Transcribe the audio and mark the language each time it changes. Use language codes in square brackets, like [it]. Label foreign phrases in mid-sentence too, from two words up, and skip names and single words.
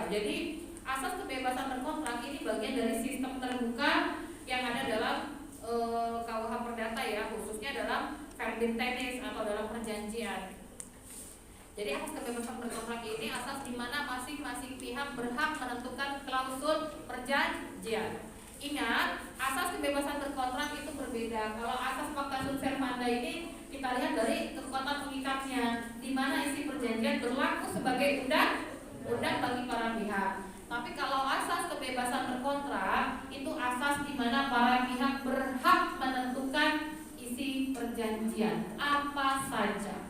[id] Jadi asas kebebasan berkontrak ini bagian dari sistem terbuka yang ada dalam KUH Perdata ya, khususnya dalam [la] verbum tenens [id] atau dalam perjanjian. Jadi asas kebebasan berkontrak ini asas di mana masing-masing pihak berhak menentukan klausul perjanjian. Ingat, asas kebebasan berkontrak itu berbeda. Kalau asas [la] pacta sunt servanda [id] ini kita lihat dari kekuatan pengikatnya, di mana isi perjanjian berlaku sebagai undang bagi para pihak. Tapi kalau asas kebebasan berkontrak itu asas di mana para pihak berhak menentukan isi perjanjian apa saja.